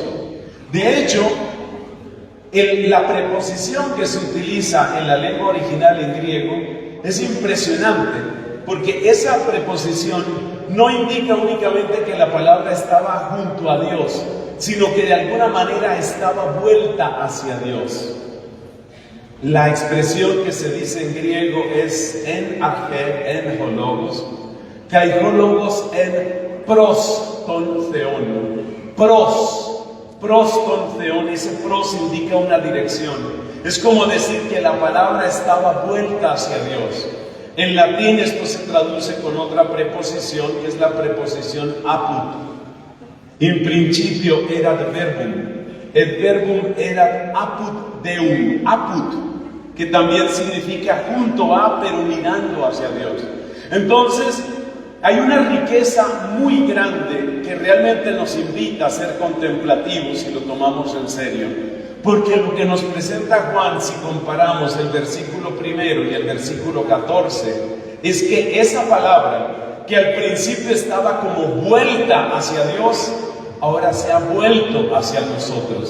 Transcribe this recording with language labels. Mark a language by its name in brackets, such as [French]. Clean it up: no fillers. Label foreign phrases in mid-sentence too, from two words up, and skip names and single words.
[Spanish] De hecho, la preposición que se utiliza en la lengua original en griego es impresionante, porque esa preposición no indica únicamente que la palabra estaba junto a Dios, sino que de alguna manera estaba vuelta hacia Dios. La expresión que se dice en griego es [Greek] ἐν ἀρχῇ, ἦν ὁ λόγος, καὶ ὁ λόγος ἦν πρὸς τὸν θεόν. Πρὸς τὸν θεόν, [Spanish] ese pros indica una dirección. Es como decir que la palabra estaba vuelta hacia Dios. En latín esto se traduce con otra preposición, que es la preposición apud. [Latin] In principio erat verbum, et verbum erat apud Deum, apud, [Spanish] que también significa junto a, pero mirando hacia Dios. Entonces, hay una riqueza muy grande que realmente nos invita a ser contemplativos si lo tomamos en serio. Porque lo que nos presenta Juan, si comparamos el versículo 1 y el versículo 14, es que esa palabra, que al principio estaba como vuelta hacia Dios, ahora se ha vuelto hacia nosotros.